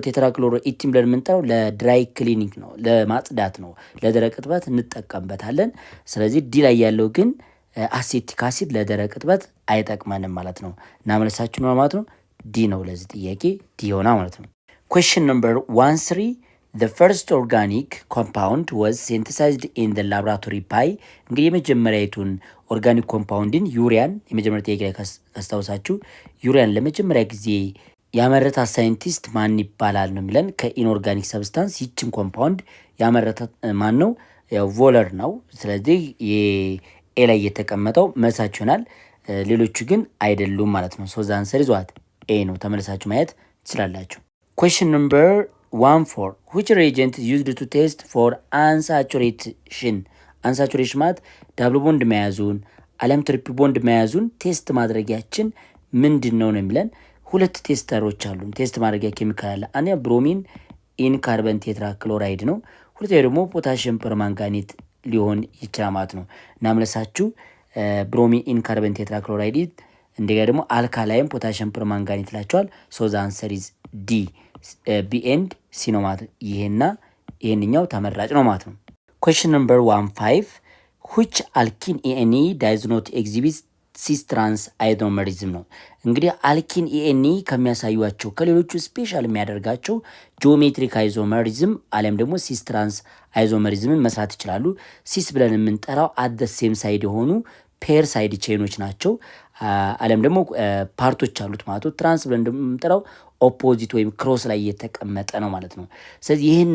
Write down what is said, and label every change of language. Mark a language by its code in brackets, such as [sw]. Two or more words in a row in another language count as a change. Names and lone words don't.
[en] tetrachloro ethene [am] ብለን የምንጠራው [en] dry clinic [am] ነው፣ ለማጽዳት ነው። ለደረቅ እጥበት እንጠቀምበታለን። ስለዚህ ዲ ላይ ያለው ግን አሴቲክ አሲድ ለደረቅ እጥበት አይጠቅመንም ማለት ነው። እና መልሳችን ነው ማለት ነው ዲ ነው። ለዚህ ጥያቄ ዲ ሆና ማለት ነው። [en] question number [am] 13 [en] the first organic compound was synthesized in the laboratory by [am] እንግዲህ የመጀመሪያዊቱን [en] organic compound [am] ዩሪያን የመጀመሪያ ጥያቄ ላይ ካስታውሳችሁ ዩሪያን ለመጀመሪያ ጊዜ ያመረታ ሳይንቲስት ማን ይባላል ነው የሚለን። [en] inorganic substance [am] ይችን ኮምፓውንድ ያመረታ ማን ነው? ያው ቮለር ነው። ስለዚህ ኤ ላይ የተቀመጠው መልሳችሁ ይሆናል። ሌሎቹ ግን አይደሉም ማለት ነው። [en] so the answer is what A [am] ነው። ተመልሳችሁ ማየት ትችላላችሁ። ኩዌስችን ነምበር 14 [en] which reagent is used to test for unsaturation [am] አንሳቹሬሽን ማለት [en] double bond [am] መያዙን አለም [en] triple bond [am] መያዙን ቴስት ማድረጊያችን ምንድን ነው የሚለን። ሁለት ቴስተሮች አሉ። ቴስት ማድረጊያ ኬሚካል አለ። አንደኛ [en] bromine in carbon tetrachloride [am] ነው። ሁለተኛው ደግሞ [en] potassium permanganate [am] ሊሆን ይችላል ማለት ነው። እና መልሳችሁ [en] bromine in carbon tetrachloride [am] እንደገና ደግሞ [en] alkaline potassium permanganate [am] ላቸዋል። [en] so the answer is D B and C [am] ነው ማለት ይሄና ይሄንኛው ተመራጭ ነው ማለት ነው። [en] Question number 15. Which alkene ENE does not exhibit cis trans isomerism [am] ነው። እንግዲህ [en] alkene ENE [am] ከሚያሳዩቸው ከሌሎቹ ስፔሻል የሚያደርጋቸው [en] geometric isomerism [am] አሊያም ደግሞ [en] cis trans isomerism [am] መስራት ይችላሉ። ሲስ ብለን የምንጠራው [en] at same side [am] የሆኑ [en] pair side chains [am] ናቸው። አሊያም ደግሞ ፓርቶች አሉት ማለት ነው። ትራንስ ብለን እንደምንጠራው ኦፖዚት ወይም ክሮስ ላይ የተቀመጠ ነው ማለት ነው። ስለዚህ ይህን